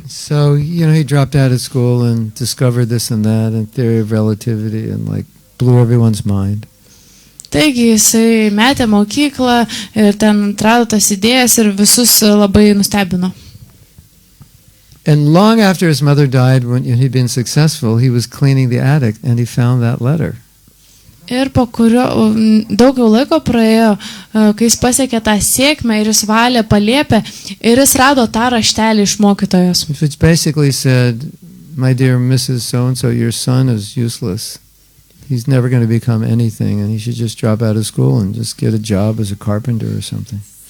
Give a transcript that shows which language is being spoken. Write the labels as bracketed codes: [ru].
[en] So, he dropped out of school and discovered this and that and theory of relativity and blew everyone's mind. [lt] Taigi jisai metė mokyklą ir ten atrado tas idėjas ir visus labai nustebino. [en] And long after his mother died, when he'd been successful, he was cleaning the attic and he found that letter. [lt] Ir po kurio daug laiko praėjo, kai jis pasiekė tą sėkmę ir jis valė palėpę ir jis rado tą raštelį iš mokytojos. [en] Which basically said, my dear Mrs. So-and-so, your son is useless. He's never going to become anything and he should just drop out of school and just get a job as a carpenter or something.